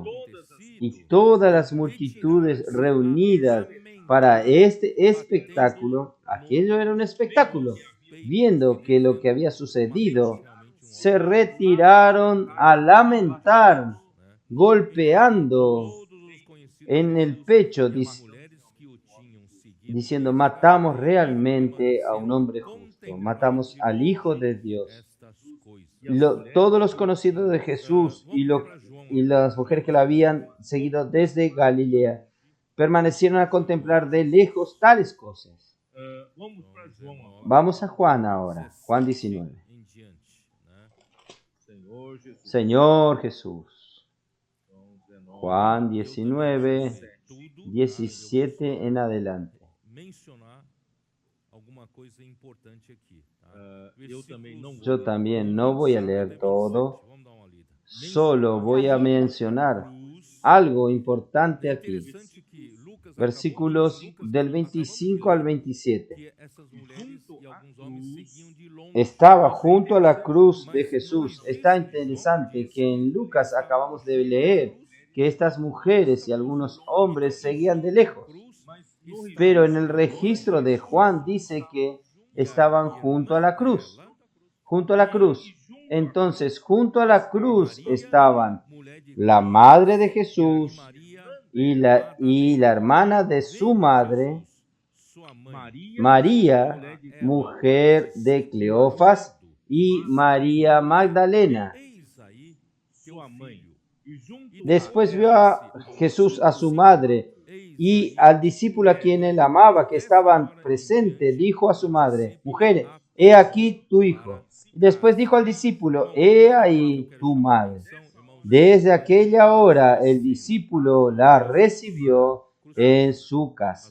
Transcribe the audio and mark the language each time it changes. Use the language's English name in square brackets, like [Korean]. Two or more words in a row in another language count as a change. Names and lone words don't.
[Spanish] Y todas las multitudes reunidas para este espectáculo, aquello era un espectáculo, viendo que lo que había sucedido, se retiraron a lamentar, golpeando en el pecho, diciendo, matamos realmente a un hombre justo, matamos al Hijo de Dios. Todos los conocidos de Jesús y las mujeres que lo habían seguido desde Galilea permanecieron a contemplar de lejos tales cosas. [Portuguese] vamos para João, agora. [Spanish] Vamos a Juan ahora, Juan 19. [Portuguese] em diante, né? Senhor Jesus, [Spanish] Señor Jesús, [Portuguese] João 19, [Spanish] Juan 19, [Portuguese] Tudo [Spanish] 17 en adelante. [Portuguese] mencionar alguma coisa importante aqui, tá? eu também não vou [Spanish] Yo [Portuguese] ler. [Spanish] también no voy a leer todo, [Portuguese] Vamos dar uma lida. [Spanish] solo voy a mencionar algo importante aquí. [Portuguese] Interessante que Lucas [Spanish] Versículos del 25 al 27. [Portuguese] que essas mulheres e alguns homens seguiam de longe. [Spanish] Estaba junto a la cruz de Jesús. Está interesante que en Lucas acabamos de leer que estas mujeres y algunos hombres seguían de lejos. Pero en el registro de Juan dice que estaban junto a la cruz. Junto a la cruz. Entonces, junto a la cruz estaban la madre de Jesús y la hermana de su madre, [Portuguese] Sua mãe, [Spanish] María, mujer de Cleofas, y María Magdalena. [Portuguese] eis aí Sua mãe, e junto [Spanish] Después vio a Jesús a su madre y al discípulo a quien él amaba, que estaban presentes, dijo a su madre, mujer, he aquí tu hijo. Después dijo al discípulo, he ahí tu madre. Desde aquella hora el discípulo la recibió en su casa.